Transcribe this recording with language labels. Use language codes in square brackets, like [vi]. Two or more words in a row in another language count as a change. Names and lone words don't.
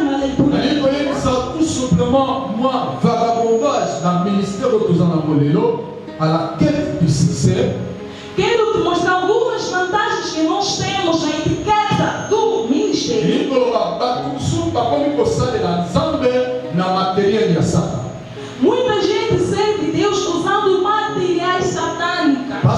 [fr] Tout simplement, moi, vagabondage dans le ministère à la quête du succès. [pt] Quero te mostrar algumas vantagens que nós temos na etiqueta do ministério. Muita gente serve Deus usando materiais satânicos.